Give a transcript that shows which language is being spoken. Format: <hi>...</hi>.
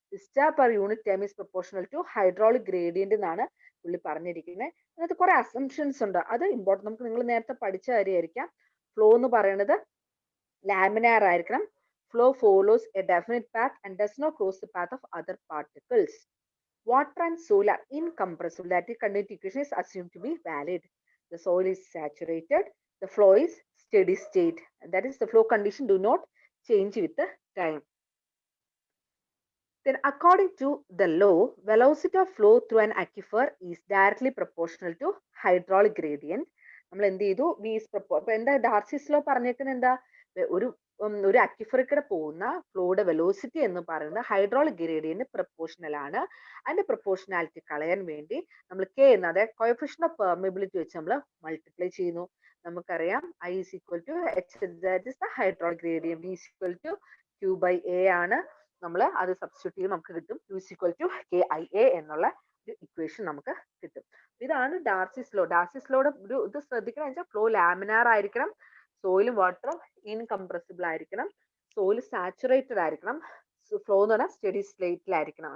<en>discharge per unit time is proportional to hydraulic gradient</en> <ml>എന്നാണ് പുള്ളി പറഞ്ഞിരിക്കുന്നത്. അതിനകത്ത് കുറെ അസംഷൻസ് ഉണ്ട്, അത് ഇമ്പോർട്ടൻറ്റ്. നമുക്ക് നിങ്ങൾ നേരത്തെ പഠിച്ച കാര്യമായിരിക്കാം. ഫ്ലോ എന്ന് പറയുന്നത് ലാമിനാർ ആയിരിക്കണം.</ml> <en>Flow follows a definite path and does not cross the path of other particles. Water and soil are incompressible. That is continuity equation is assumed to be valid. The soil is saturated. The flow is steady state. That is the flow condition do not change with the time. Then according to the law, velocity of flow through an aquifer is directly proportional to hydraulic gradient.</en> <ml>നമ്മൾ എന്ത് ചെയ്തു?</ml> <en>V is proportional.</en> <ml>എന്താ ഡാർസീസ് law പറഞ്ഞേക്കുന്നത്? എന്താ? ഒരു അക്വിഫറിൽ പോകുന്ന ഫ്ലോയുടെ velocity എന്ന് പറയുന്നത് ഹൈഡ്രോളിക് ഗ്രേഡിയന്റ് പ്രൊപ്പോർഷണൽ ആണ്. അതിന്റെ പ്രൊപ്പോർഷണാലിറ്റി കളയാൻ വേണ്ടി നമ്മൾ K എന്ന അതായത് കോഎഫിഷ്യന്റ് ഓഫ് പെർമിയബിലിറ്റി വെച്ച് നമ്മൾ മൾട്ടിപ്ലൈ ചെയ്യുന്നു. നമുക്കറിയാം</ml> <en>I is equal to H, that is the hydraulic gradient. V is equal to Q by A</en> <ml>ആണ്. നമ്മൾ അത് സബ്സ്റ്റിറ്റ്യൂട്ട് ചെയ്ത് നമുക്ക് കിട്ടും</ml> <en>Q is equal to KIA</en> <ml>എന്നുള്ള ഒരു ഇക്വേഷൻ നമുക്ക് കിട്ടും. ഇതാണ് ഡാർസീസ് ലോ. ഡാർസീസ് ലോയുടെ ഒരു ഇത് ശ്രദ്ധിക്കണം വെച്ചാൽ ഫ്ലോ ലാമിനാർ ആയിരിക്കണം, സോയിലും വാട്ടറും ഇൻകംപ്രസിബിൾ ആയിരിക്കണം, സോയിൽ സാച്ചുറേറ്റഡ് ആയിരിക്കണം, ഫ്ലോ എന്ന് പറഞ്ഞാൽ സ്റ്റഡി സ്റ്റേറ്റിലായിരിക്കണം.</ml>